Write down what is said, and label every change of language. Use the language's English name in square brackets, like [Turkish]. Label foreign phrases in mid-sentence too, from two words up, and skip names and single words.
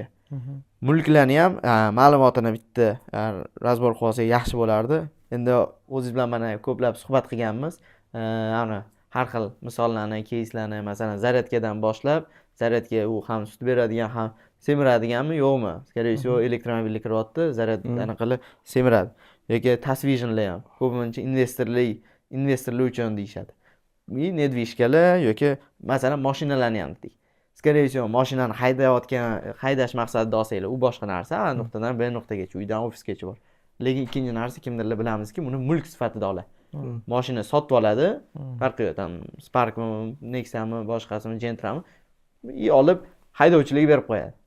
[Uzbek] Mulklarni ham ma'lumotini bitta razbor qilib olsak yaxshi bo'lardi. Endi o'zingiz bilan mana ko'plab suhbat qilganmiz. Har xil misollarni, keyslarni, masalan, zaryadkadan boshlab, zaryadka u ham sut beradigan, ham semiradiganmi, yo'qmi? [Russian] Скорее всего, [Uzbek] elektromobilga kiryapti, zaryad qilib semiradi. Yoki tasvisionlar ham ko'pincha investorlar uchun deyishadi. Nedvishkalar yoki masalan mashinalarni ham dedik. [Russian] Скорее всего, [Uzbek] mashinani haydash maqsadida olsanglar, u boshqa narsa, A nuqtadan B nuqtagacha, uydan ofisgacha bor. Lekin ikkinchi narsa kimdirlar bilamizki, buni mulk sifatida oladi. Mashina sotib oladi, farqi yo'q, Sparkmi, Nexa'mi, boshqasimi, Gentra'mi, olib haydovchilarga berib qo'yadi.